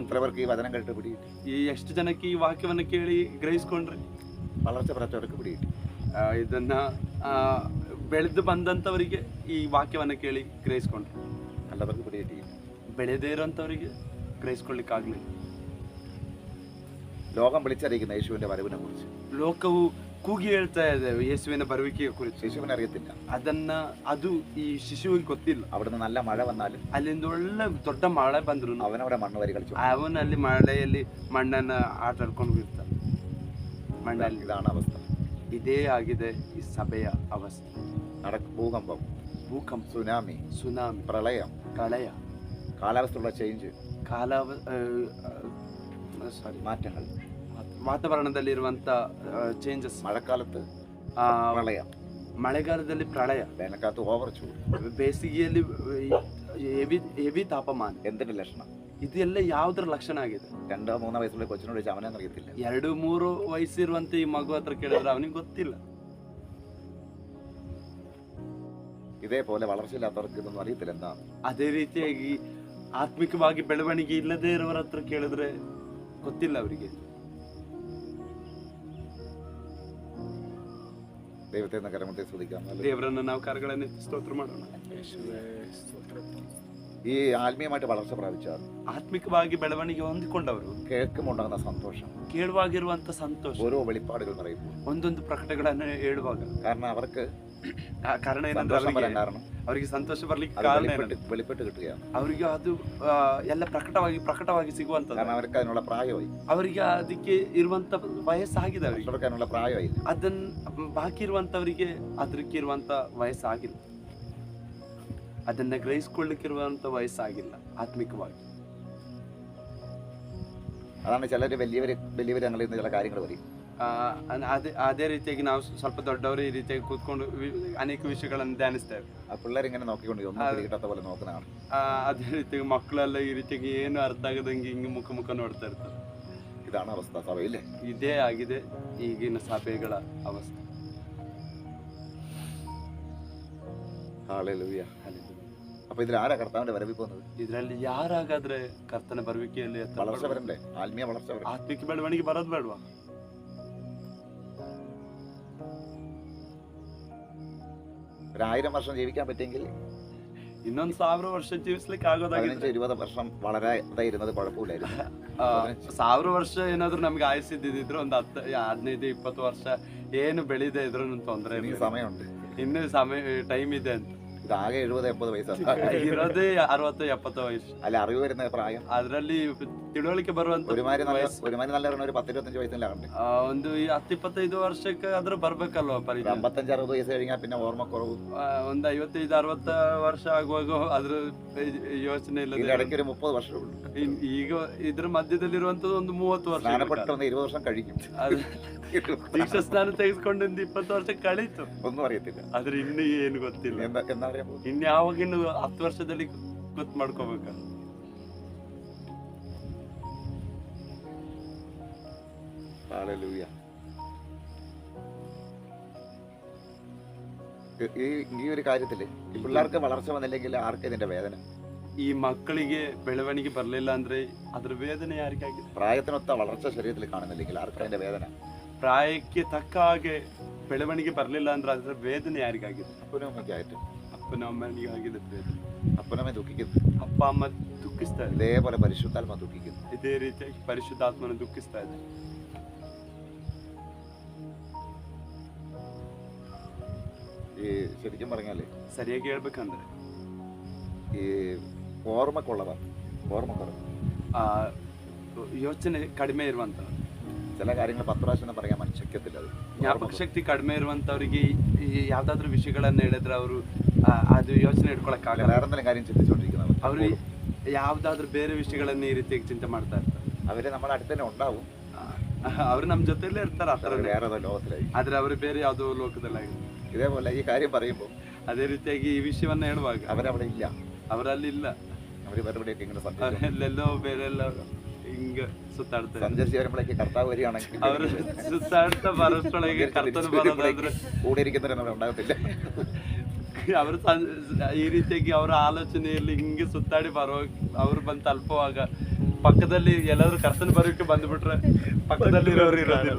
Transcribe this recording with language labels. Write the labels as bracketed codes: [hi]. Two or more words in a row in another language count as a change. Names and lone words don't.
[ml] എത്രവർക്ക് ഈ വചനം കേട്ട് പിടികിട്ടി? [kn] ಈ ಎಷ್ಟು ಜನಕ್ಕೆ ಈ ವಾಕ್ಯವನ್ನ ಕೇಳಿ ಗ್ರಹಿಸ್ಕೊಂಡ್ರಿ? [ml] വളർച്ച പ്രാപ്തവർക്ക് പിടികിട്ടി. [kn] ಇದನ್ನ ಬೆಳೆದು ಬಂದಂತವರಿಗೆ ಈ ವಾಕ್ಯವನ್ನ ಕೇಳಿ ಗ್ರಹಿಸ್ಕೊಂಡ್ರು. [ml] അല്ലവർക്ക് പിടികിട്ടിയില്ല. [kn] ಬೆಳೆದೇ ಇರೋಂಥವರಿಗೆ ಗ್ರಹಿಸ್ಕೊಳ್ಳಿಕ್ಕಾಗ್ಲಿಲ್ಲ. [ml] ലോകം വിളിച്ചറിയിക്കുന്ന യേശുവിന്റെ വരവിനെ കുറിച്ച് [kn] ಲೋಕವು ಕೂಗಿ ಹೇಳ್ತಾ ಇದೆ ಯೇಸುವಿನ ಬರುವಿಕೆಯ ಕುರಿತು. [ml] ശിശുവിനെ അറിയത്തില്ല. [kn] ಅದು ಈ ಶಿಶುವಿಗೆ ಗೊತ್ತಿಲ್ಲ. [ml] അവിടുന്ന് നല്ല മഴ വന്നാലും [kn] ಅಲ್ಲಿಂದ ಒಳ್ಳೆ ದೊಡ್ಡ ಮಳೆ ಬಂದ್ರು [ml] അവനവിടെ മണ്ണ് വരി കളിച്ചു. [kn] ಅವನಲ್ಲಿ ಮಳೆಯಲ್ಲಿ ಮಣ್ಣನ್ನ ಆಟ ಆಡ್ಕೊಂಡು ಇರ್ತಾನೆ. ಮಣ್ಣಲ್ಲಿ [ml] ഇതാണ് അവസ്ഥ. [kn] ಇದೇ ಆಗಿದೆ ಈ ಸಭೆಯ ಅವಸ್ಥೆ. [ml] ഭൂകമ്പം, [kn] ಭೂಕಂಪ, [ml] സുനാമി, [kn] ಸುನಾಮಿ, [ml] പ്രളയം, [kn] ಪ್ರಳಯ, [ml] കാലാവസ്ഥയുള്ള ചേഞ്ച്, മാറ്റങ്ങൾ, [kn] ವಾತಾವರಣದಲ್ಲಿರುವಂತ ಚೇಂಜಸ್. [ml] മഴക്കാലത്ത് പ്രളയം, [kn] ಮಳೆಗಾಲದಲ್ಲಿ ಪ್ರಳಯ, [ml] വേനൽക്കാലത്ത് ഓവർ ചൂട്, [kn] ಬೇಸಿಗೆಯಲ್ಲಿ ಹೆವಿ ತಾಪಮಾನ. [ml] എന്തിന്റെ ലക്ഷണം? [kn] ಇದೆಲ್ಲ ಯಾವ್ದ್ರ ಲಕ್ಷಣ ಆಗಿದೆ? [ml] 2-3 വയസ്സുള്ള കൊച്ചിനോട് ചോദിച്ചാൽ അവനെന്ന് അറിയത്തില്ല. [kn] 2-3 ವಯಸ್ಸಿರುವಂತ ಈ ಮಗು ಹತ್ರ ಕೇಳಿದ್ರೆ ಅವನಿಗೆ ಗೊತ್ತಿಲ್ಲ. [ml] ഇതേപോലെ വളർച്ചയില്ലാത്തവർക്ക് ഇതൊന്നും അറിയത്തില്ല എന്താണ്. [kn] ಅದೇ ರೀತಿಯಾಗಿ ಆತ್ಮಿಕವಾಗಿ ಬೆಳವಣಿಗೆ ಇಲ್ಲದೆ ಇರೋರ ಹತ್ರ ಕೇಳಿದ್ರೆ ಗೊತ್ತಿಲ್ಲ ಅವರಿಗೆ. [ml] ദൈവത്തെ കരമത്തെ സ്തുതിക്കാം. [kn] ದೇವರನ್ನ ನಾವು ಕರಗಳನ್ನು ಸ್ತೋತ್ರ ಮಾಡೋಣ. [ml] ഈ ആത്മീയമായിട്ട് വളർച്ച പ്രാപിച്ചാൽ [kn] ಆತ್ಮಿಕವಾಗಿ ಬೆಳವಣಿಗೆ ಹೊಂದಿಕೊಂಡವರು [ml] കേൾക്കുമുണ്ടാകുന്ന സന്തോഷം, [kn] ಕೇಳುವಾಗಿರುವಂತ ಸಂತೋಷ, [ml] ഓരോ വെളിപ്പാടുകൾ പറയുമ്പോൾ [kn] ಒಂದೊಂದು ಪ್ರಕಟಗಳನ್ನು ಹೇಳುವಾಗ, [ml] കാരണം അവർക്ക് [kn] ಕಾರಣ ಏನಂದ್ರೆ [ml] കാരണം [kn] ಅವರಿಗೆ ಸಂತೋಷ ಬರ್ಲಿಕ್ಕೆ ಕಾರಣ [ml] വെളിപ്പെട്ട് കിട്ടുകയാണ്. [kn] ಅವರಿಗೆ ಅದು ಎಲ್ಲ ಪ್ರಕಟವಾಗಿ ಸಿಗುವಂತ, [ml] കാരണം അവർക്ക് അതിനുള്ള പ്രായമായി. [kn] ಅವರಿಗೆ ಅದಕ್ಕೆ ಇರುವಂತ ವಯಸ್ಸಾಗಿದೆ. ಅವರಿಗೆ [ml] അതിനുള്ള പ്രായമായി. [kn] ಅದನ್ನ ಬಾಕಿ ಇರುವಂತವರಿಗೆ ಅದಕ್ಕೆ ಇರುವಂತ ವಯಸ್ಸಾಗಿಲ್ಲ. ಅದನ್ನ ಗ್ರಹಿಸ್ಕೊಳ್ಳಿಕ್ಕಿರುವಂತ ವಯಸ್ಸಾಗಿಲ್ಲ ಆತ್ಮಿಕವಾಗಿ. [ml] അതാണ് ചിലർ വലിയവർ ഞങ്ങളിൽ നിന്ന് ചില കാര്യങ്ങൾ പറയും. [kn] ಅದೇ ರೀತಿಯಾಗಿ ನಾವು ಸ್ವಲ್ಪ ದೊಡ್ಡವರು ಈ ರೀತಿಯಾಗಿ ಕೂತ್ಕೊಂಡು ಅನೇಕ ವಿಷಯಗಳನ್ನು ಧ್ಯಾನಿಸ್ತೇವೆ. [ml] ആ പിള്ളേരിങ്ങനെ നോക്കിക്കൊണ്ട് ഒന്നും പിടികിട്ടാത്ത പോലെ നോക്കുന്നതാണ്. [kn] ಅದೇ ರೀತಿಯಾಗಿ ಮಕ್ಕಳೆಲ್ಲ ಈ ರೀತಿಯಾಗಿ ಏನು ಅರ್ಥ ಆಗದಂಗೆ ಹಿಂಗೆ ಮುಖ ನೋಡ್ತಾ ಇರ್ತಾರೆ. [ml] ഇതാണ് അവസ്ഥ സഭയില്ലേ. [kn] ಇದೇ ಆಗಿದೆ ಈಗಿನ ಸಭೆಗಳ ಅವಸ್ಥೆ. [ml] ഹല്ലേലൂയ. അപ്പൊ ഇതിൽ ആരാ കർത്താവിന്റെ വരവിൽ പോകുന്നത്? [kn] ಇದರಲ್ಲಿ ಯಾರಾಗಾದ್ರೆ ಕರ್ತನ ಬರುವಿಕೆಯಲ್ಲಿ [ml] വളർച്ച വരണ്ടേ? ആത്മീയ വളർച്ച വരണ്ടേ? [kn] ಆತ್ಮಿಕ ಬೆಳವಣಿಗೆ ಬರೋದು ಬೇಡವಾ? [ml] ഒരു 1000 വർഷം ജീവിക്കാൻ പറ്റിയെങ്കിൽ [kn] ಇನ್ನೊಂದು 1000 ವರ್ಷ ಜೀವಿಸ್ಲಿಕ್ಕೆ ಆಗೋದಾಗಿದ್ರೆ [ml] 15-20 വർഷം വളരെ ഇരുന്നത് കുഴപ്പമില്ലായിരുന്നു. [kn] 1000 ವರ್ಷ ಏನಾದ್ರು ನಮ್ಗೆ ಆಯುಸಿದ್ದಿದ್ರೆ ಒಂದು 15-20 ವರ್ಷ ಏನು ಬೆಳೆದೇ ಇದ್ರು ತೊಂದರೆ [ml] ഇനി സമയമുണ്ട്. [kn] ಇನ್ನು ಸಮಯ ಟೈಮ್ ಇದೆ ಅಂತ. [ml] ഇതാകെ 70-80 വയസ്സാണ്. [kn] ಇರೋದೇ 60-70 ವಯಸ್ಸು. [ml] അല്ല അറിവ് വരുന്ന പ്രായം [kn] ಅದ್ರಲ್ಲಿ ತಿಳುವಳಿಕೆ ಬರುವಂತ [ml] ഒരുമാതിരി നല്ല ഒരു 10-25 വയസ്സിലാകണ്ടേ. [kn] ಒಂದು 10-25 ವರ್ಷಕ್ಕೆ ಆದ್ರೂ ಬರ್ಬೇಕಲ್ವಾ ಪರಿಚಯ. [ml] 55-60 വയസ്സ് കഴിഞ്ഞാൽ പിന്നെ ഓർമ്മക്കുറവ്. [kn] ಒಂದು 55-60 ವರ್ಷ ಆಗುವಾಗ ಅದ್ರ ಯೋಚನೆ ಇಲ್ಲ. [ml] ഇടയ്ക്ക് ഒരു 30 വർഷമുള്ളൂ. [kn] ಈಗ ಇದ್ರ ಮಧ್ಯದಲ್ಲಿರುವಂತದ್ದು ಒಂದು 30 ವರ್ಷ. [ml] സ്നാനപ്പെട്ട് 20 വർഷം കഴിക്കും. [kn] ದೀಕ್ಷಾ ಸ್ನಾನ ತೆಗೆದುಕೊಂಡು 20 ವರ್ಷ ಕಳೀತು. [ml] ഒന്നും അറിയത്തില്ല. [kn] ಆದ್ರೆ ಇನ್ನು ಏನು ಗೊತ್ತಿಲ್ಲ. [ml] എന്താ പറയാ [kn] ಇನ್ನು ಯಾವಾಗಿನ್ನು 10 ವರ್ಷದಲ್ಲಿ ಗೊತ್ತು ಮಾಡ್ಕೋಬೇಕ. [ml] ഹല്ലേലൂയ. ഈ ഒരു കാര്യത്തില് ഈ പിള്ളേർക്ക് വളർച്ച വന്നില്ലെങ്കിൽ ആർക്ക് ഇതിന്റെ വേദന? [kn] ಈ ಮಕ್ಕಳಿಗೆ ಬೆಳವಣಿಗೆ ಬರಲಿಲ್ಲ ಅಂದ್ರೆ ಅದ್ರ ವೇದನೆ ಯಾರಿಗಾಗಿದೆ? [ml] പ്രായത്തിനൊത്ത വളർച്ച ശരീരത്തിൽ കാണുന്നില്ലെങ്കിൽ ആർക്ക് അതിന്റെ വേദന? [kn] ಪ್ರಾಯಕ್ಕೆ ತಕ್ಕ ಹಾಗೆ ಬೆಳವಣಿಗೆ ಬರಲಿಲ್ಲ ಅಂದ್ರೆ ಅದರ ವೇದನೆ ಯಾರಿಗಾಗಿದೆ? [ml] അപ്പനും അമ്മയ്ക്കായിട്ട്. [kn] ಅಪ್ಪನ ಅಮ್ಮನಿಗೆ ಆಗಿದೆ ವೇದನೆ. [ml] അപ്പനമ്മ ദുഃഖിക്കുന്നു. [kn] ಅಪ್ಪ ಅಮ್ಮ ದುಃಖಿಸ್ತಾರೆ. [ml] ഇതേപോലെ പരിശുദ്ധാത്മ ദുഃഖിക്കുന്നു. [kn] ಇದೇ ರೀತಿಯಾಗಿ ಪರಿಶುದ್ಧಾತ್ಮನ ದುಃಖಿಸ್ತಾ ಇದೆ. [ml] ഈ ശരിക്കും പറഞ്ഞാല് [kn] ಸರಿಯಾಗಿ ಹೇಳ್ಬೇಕಂದ್ರೆ [ml] ഈ ഓർമ്മക്കുള്ളതാണ് ഓർമ്മക്കുറവ്. [kn] ಯೋಚನೆ ಕಡಿಮೆ ಇರುವಂತ [ml] ചില കാര്യങ്ങൾ 10 പ്രാവശ്യം പറയാൻ മനസ്സിക്കത്തില്ല. അത് [kn] ಜ್ಞಾಪಕ ಶಕ್ತಿ ಕಡಿಮೆ ಇರುವಂತವರಿಗೆ ಯಾವ್ದಾದ್ರು ವಿಷಯಗಳನ್ನ ಹೇಳಿದ್ರೆ ಅವರು ಅದು ಯೋಚನೆ ಇಟ್ಕೊಳಕ್ಕಾಗಲ್ಲ. [ml] വേറെ എന്തെങ്കിലും കാര്യം ചിന്തിച്ചുകൊണ്ടിരിക്കുന്നവർ [kn] ಅವರು ಯಾವ್ದಾದ್ರು ಬೇರೆ ವಿಷಯಗಳನ್ನ ಈ ರೀತಿಯಾಗಿ ಚಿಂತೆ ಮಾಡ್ತಾ ಇರ್ತಾರೆ. [ml] അവര് നമ്മുടെ അടുത്ത് തന്നെ ഉണ്ടാവും. [kn] ಅವ್ರು ನಮ್ಮ ಜೊತೆಲೇ ಇರ್ತಾರೆ. ಆ ಥರ [ml] വേറെ ഏതോ ലോകത്തിലായി. [kn] ಆದ್ರೆ ಅವರು ಬೇರೆ ಯಾವುದೋ ಲೋಕದಲ್ಲಾಗಿ. [ml] ഇതേപോലെ ഈ കാര്യം പറയുമ്പോൾ [kn] ಅದೇ ರೀತಿಯಾಗಿ ಈ ವಿಷಯವನ್ನ ಹೇಳುವಾಗ [ml] അവരവിടെ ഇല്ല. [kn] ಅವರಲ್ಲಿ ಇಲ್ಲ. [ml] അവര് വേറെവിടെയൊക്കെ ഇങ്ങനെ [kn] ಎಲ್ಲೆಲ್ಲೋ ಬೇರೆಲ್ಲ ಹಿಂಗ ಸುತ್ತಾಡ್ತಾರೆ. [ml] സഞ്ചരിച്ച് വരുമ്പോഴേക്ക് കർത്താവ് വരികയാണെങ്കിൽ [kn] ಅವರು ಸುತ್ತಾಡ್ತಾ ಬರೋಷ್ಟೊಳಗೆ ಕರ್ತನ ಬರೋದಾದ್ರೆ [ml] കൂടെ ഇരിക്കുന്നവരൊന്നും ഉണ്ടാകത്തില്ല. [kn] ಅವರು ಈ ರೀತಿಯಾಗಿ ಅವರ ಆಲೋಚನೆಯಲ್ಲಿ ಹಿಂಗೆ ಸುತ್ತಾಡಿ ಬರೋ ಅವ್ರು ಬಂದು ತಲುಪುವಾಗ ಪಕ್ಕದಲ್ಲಿ ಎಲ್ಲಾದ್ರೂ ಕರ್ತನ ಬರೋಕೆ ಬಂದ್ಬಿಟ್ರೆ ಪಕ್ಕದಲ್ಲಿ ಇರೋರು ಇರೋದಿಲ್ಲ.